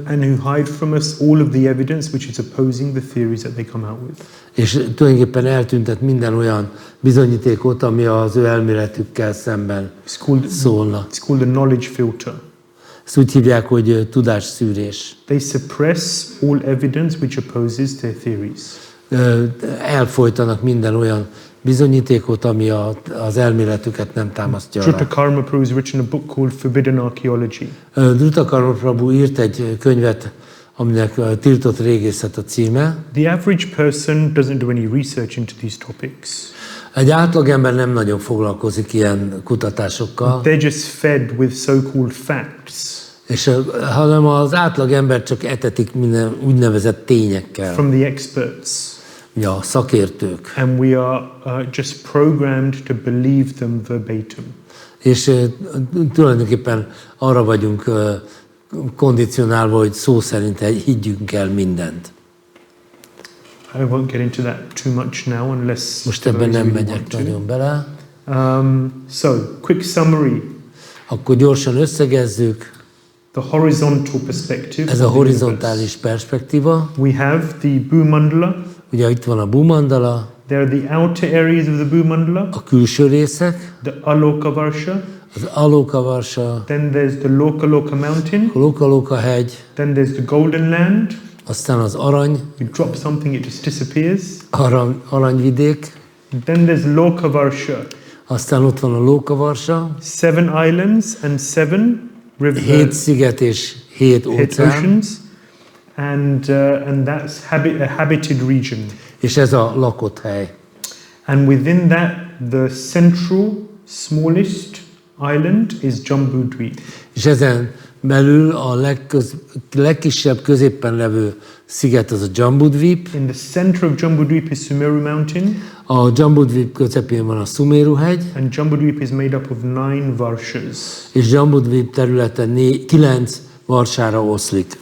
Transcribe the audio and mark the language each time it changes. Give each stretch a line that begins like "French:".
English: And who hide from us all of the evidence which is opposing the theories that they come out with.
Hungarian: És tulajdonképpen eltüntet minden olyan bizonyítékot, ami az ő elméletükkel szemben szólna.
English: It's called the knowledge filter.
Hungarian: Ezt úgy hívják, hogy tudásszűrés.
English: They suppress all evidence which opposes their theories.
Hungarian: Elfojtanak minden olyan bizonyítékot, ami az elméletüket nem támasztja alá.
English: Dhruta Prabhu has written a book called Forbidden Archaeology.
Hungarian: Dhruta Prabhu írt egy könyvet, aminek Tiltott régészet a címe.
English: The average person doesn't do any research into these topics.
Hungarian: Egy átlagember nem nagyon foglalkozik ilyen kutatásokkal.
English: They're just fed with so-called facts.
Hungarian: És hanem az átlagember csak etetik minden úgynevezett tényekkel.
English: From the experts.
Hungarian: Ja, szakértők.
English: And we are just programmed to believe them verbatim.
Hungarian: És tulajdonképpen arra vagyunk kondicionálva, hogy szó szerint higgyünk el mindent.
English: I won't get into that too much now unless
Hungarian: most ebben nem megyek nagyon bele.
English: So, quick summary.
Hungarian: Akkor gyorsan összegezzük.
English: The horizontal perspective.
Hungarian: Ez a horizontális perspektíva.
English: We have the Bhü-mandala.
Hungarian: Ugye itt van a Bhü-mandala.
English: There are the outer areas of the Bhü-mandala.
Hungarian: A külső részek.
English: The Aloka-varsha.
Hungarian: Az Aloka-varsha.
English: Then there's the Loka-loka mountain.
Hungarian: A Loka-loka hegy.
English: Then there's the golden land.
Hungarian: Aztán az arany.
English: You drop something, it just disappears.
Hungarian: Aranyvidék.
English: Then there's Loka-varsha.
Hungarian: Aztán ott van a Loka-varsha.
English: 7 islands and 7 rivers.
Hungarian: 7 sziget és 7 óceán.
English: And that's a habited region.
Hungarian: És ez a lakott hely.
English: And within that, the central, smallest island is Jambudvip.
Hungarian: És ezen belül a legkisebb középen levő sziget az a Jambudvip.
English: In the center of Jambudvip is Sumeru Mountain.
Hungarian: A Jambudvip közepén van a Sumeru hegy.
English: And Jambudvip is made up of 9 varshas.
Hungarian: És Jambudvip területe 9 varsára oszlik.